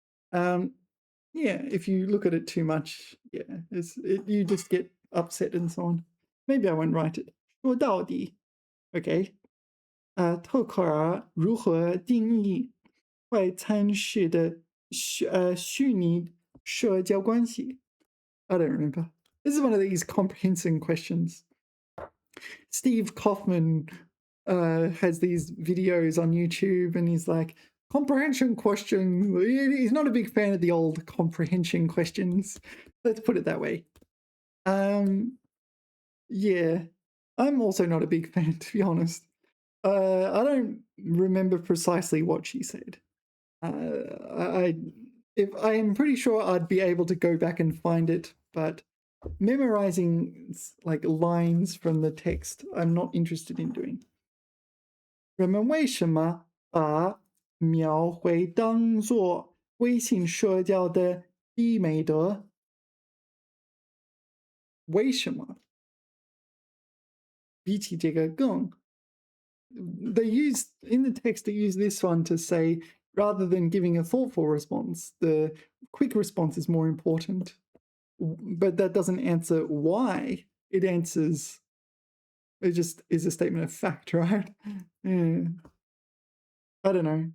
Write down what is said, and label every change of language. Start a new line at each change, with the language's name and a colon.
English: Um, yeah, if you look at it too much, yeah, you just get upset and so on. Maybe I won't write it.
Chinese: 说到底，OK，特克尔如何定义快餐式的虚拟社交关系？
English: I don't remember. This is one of these comprehensive questions. Steve Kaufman has these videos on YouTube, and he's like, comprehension question. He's not a big fan of the old comprehension questions. Let's put it that way. Yeah, I'm also not a big fan, to be honest. I don't remember precisely what she said. I'm pretty sure I'd be able to go back and find it, but memorizing like lines from the text, I'm not interested in doing.
Chinese: 人们为什么把描绘当作微信社交的第一美德？为什么？
English: 比起这个更 they use in the text they use this one to say rather than giving a thoughtful response, the quick response is more important. But that doesn't answer why. It answers, it just is a statement of fact, right? Yeah. I don't know.